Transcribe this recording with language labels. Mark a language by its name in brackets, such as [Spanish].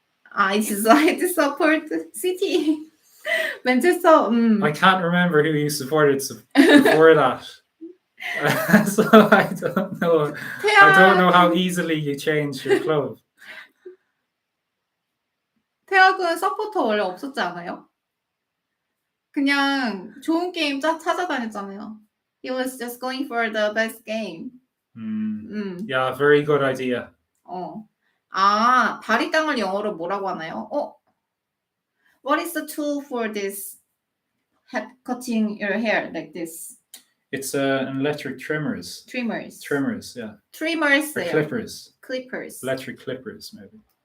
[English] I decided to support City. Manchester. I can't remember who you supported before that. So I don't know. I don't know how easily you change your club. [Korean] 태학은 서포터 원래 없었지 않아요? 그냥 좋은 게임 찾아다녔잖아요. [English] He was just going for the best game. Yeah, very good idea. [Korean] 바리깡을 영어로 뭐라고 하나요? [English] What is the tool for this cutting your hair like this? It's an electric trimmers. Trimmers. Trimmers, yeah. Trimmers. Or clippers. Clippers. Electric clippers, maybe.